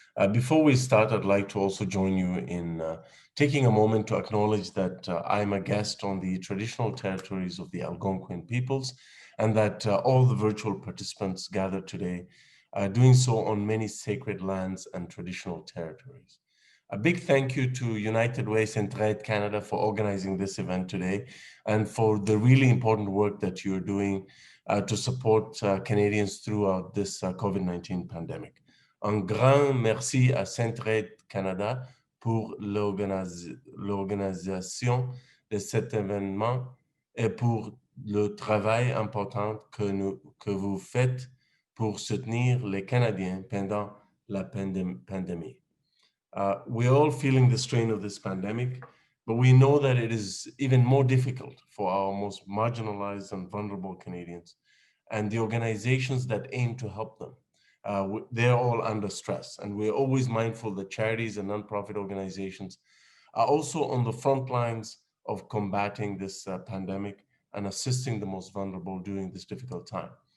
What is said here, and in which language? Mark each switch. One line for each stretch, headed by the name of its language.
English: Before we start, I'd like to also join you in taking a moment to acknowledge that I'm a guest on the traditional territories of the Algonquin peoples, and that all the virtual participants gathered today are doing so on many sacred lands and traditional territories. A big thank you to United Way Centraide Canada for organizing this event today and for the really important work that you're doing to support Canadians throughout this COVID-19 pandemic.
French: Un grand merci à Centraide Canada pour l'organisation de cet événement et pour le travail important que vous faites pour soutenir les Canadiens pendant la pandémie.
English: We're all feeling the strain of this pandemic, but we know that it is even more difficult for our most marginalized and vulnerable Canadians and the organizations that aim to help them. They're all under stress, and we're always mindful that charities and nonprofit organizations are also on the front lines of combating this pandemic and assisting the most vulnerable during this difficult time.